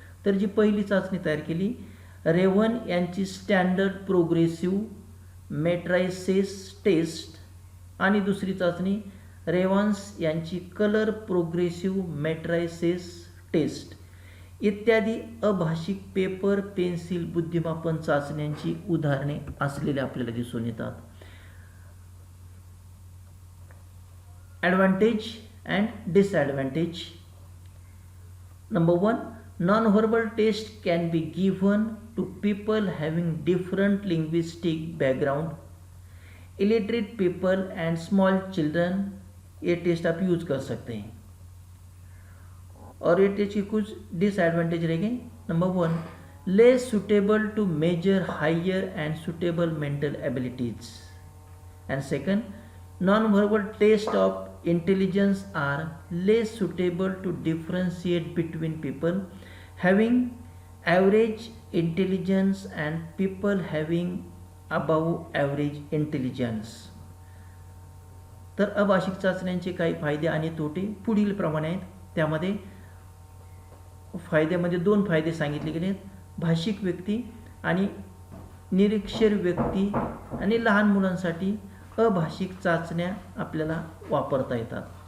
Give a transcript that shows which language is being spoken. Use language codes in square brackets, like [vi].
[mr] तर जी पहिली चाचणी तयार केली रेवन यांची स्टँडर्ड प्रोग्रेसिव्ह मेट्रायसेस टेस्ट आणि दुसरी चाचणी रेवान्स यांची कलर प्रोग्रेसिव्ह मेट्रायसेस टेस्ट इत्यादी अभाषिक पेपर पेन्सिल बुद्धिमापन चाचण्यांची उदाहरणे असलेले आपल्याला दिसून येतात. [en] Advantage and disadvantage. Number 1, Non-verbal test can be given to people having different linguistic background. Illiterate people and small children [hi] ये टेस्ट आप यूज कर सकते हैं। और ये टेस्ट की कुछ डिसएडवांटेज रहेंगे। Number 1, [en] Less suitable to measure higher and suitable mental abilities. And second, non-verbal tests of intelligence are less suitable to differentiate between people having average intelligence and people having above average intelligence. [mr] तर अभाषिक चाचण्यांचे काही फायदे आणि तोटे पुढील प्रमाणे आहेत। त्यामध्ये फायद्यामध्ये 2 फायदे सांगितले गेले आहेत, भाषिक व्यक्ती आणि निरक्षर व्यक्ती आणि लहान मुलांसाठी अभाषिक चाचण्या आपल्याला वापरता येतात।